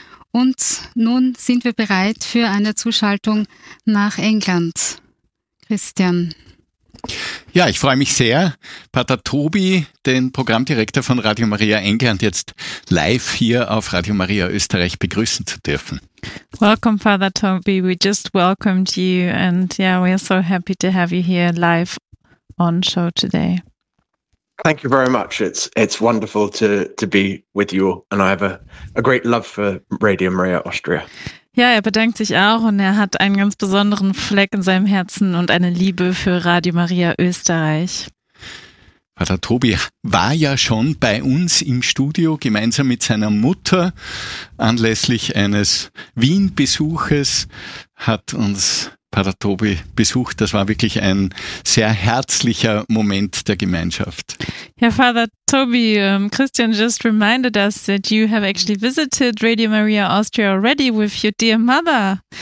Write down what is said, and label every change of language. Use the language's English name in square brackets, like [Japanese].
[German] Und nun sind wir bereit für eine Zuschaltung nach England. Christian. Ja, ich freue mich sehr, Pater Tobi, den Programmdirektor von Radio Maria England, jetzt live hier auf Radio Maria Österreich begrüßen zu dürfen. [English] Welcome, Father Toby. We just welcomed you and yeah, we are so happy to have you here live on show today. Thank you very much. It's wonderful to be with you and I have a great love for Radio Maria Austria. [German] Ja, er bedankt sich auch und er hat einen ganz besonderen Fleck in seinem Herzen und eine Liebe für Radio Maria Österreich. Pater Tobi war ja schon bei uns im Studio gemeinsam mit seiner Mutter anlässlich eines Wien-Besuches, hat uns Pater Tobi besucht. Das war wirklich ein sehr herzlicher Moment der Gemeinschaft. [English] Ja, Father Tobi, Christian just reminded us that you have actually visited Radio Maria Austria already with your dear mother.